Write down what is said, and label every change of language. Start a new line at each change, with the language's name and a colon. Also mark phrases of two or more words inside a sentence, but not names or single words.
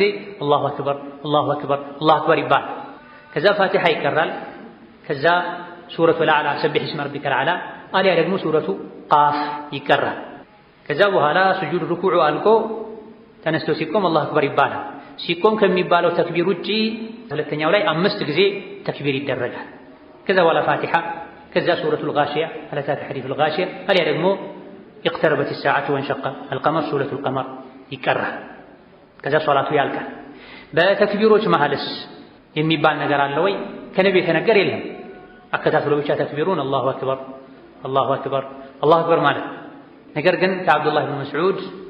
Arabic: الله أكبر الله أكبر الله أكبر
Amharic: ይባል። ከዛ ፋቲሓ ይቀራል። ከዛ
Arabic: سورة الأعلى سبح اسم ربك الأعلى
Amharic: አሊያ ደግሞ
Arabic: سورة ق
Amharic: ይቀራል። ከዛ በኋላ ስጁድ ሩኩዑ አልቆ ተነስቶ ሲቆም
Arabic: الله أكبر
Amharic: ይባላል። ሲቆም ከሚባለው ተክቢር ውጪ ሁለተኛው ላይ 5 ጊዜ ተክቢር ይደረጋል። ከዛ በኋላ ፋቲሓ፣ ከዛ
Arabic: سورة الغاشية هل أتاك حديث الغاشية
Amharic: አሊያ ደግሞ
Arabic: اقتربت الساعة وانشق القمر سورة القمر
Amharic: ይቀራል። ከዛ ሶላቱ ያልቃል። በተክቢሮች መሐልስ የሚባል ነገር አለ ወይ? ከነቢ የተነገር የለም። አከታትሎ ብቻ ተክቢሩን
Arabic: الله أكبر الله أكبر الله أكبر
Amharic: ማለት። ነገር ግን ከአብዱላህ ብን መስዑድ